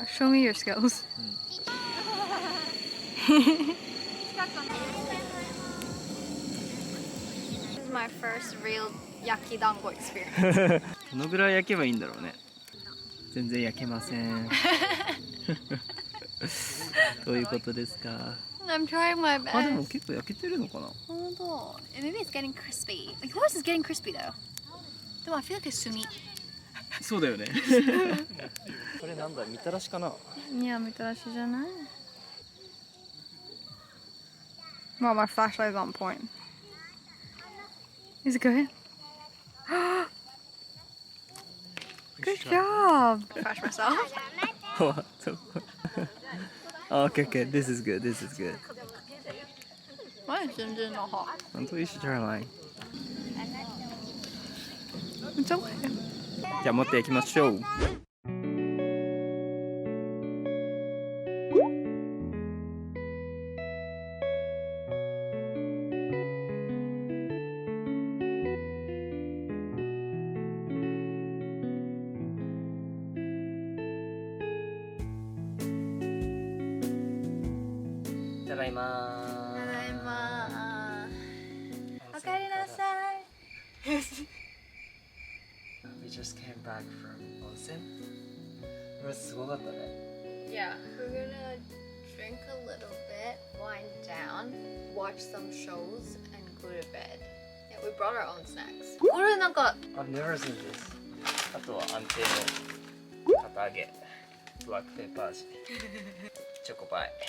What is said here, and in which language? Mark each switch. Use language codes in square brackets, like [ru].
[en] Yeah, show me your skills. This is my first real yakidango experience. [ja] どのぐらい焼けばいいんだろうね。全然焼けません。どういうことですか。 [en] I'm trying my best. [ja] あ、でも結構焼けてるのかな。本当。 [en] Maybe it's getting crispy. Like yours is getting crispy though. Though I feel like it's sumi. [ja] そうだよね。これなんだ、みたらしかな。いや、みたらしじゃない。 [en] Wow, my flashlight is on point. Is it good? Good job. Crash myself. What? Okay, okay, this is good, this is good. Mine is ginger not hot. [ja] 本当？ [en] You should try mine. It's okay. [ja] じゃあ持っていきましょう。ただいまー。ただいまー。おかえりなさい。 [en] We just came back from onsen. [ja] これすごかったね。 [en] Yeah, we're gonna drink a little bit, wind down, watch some shows, and go to bed. Yeah, we brought our own snacks. [ja] これなんか [en] I've never seen this. [ja] あとは安定の堅揚げ、ブラックペッパー味、チョコパイ。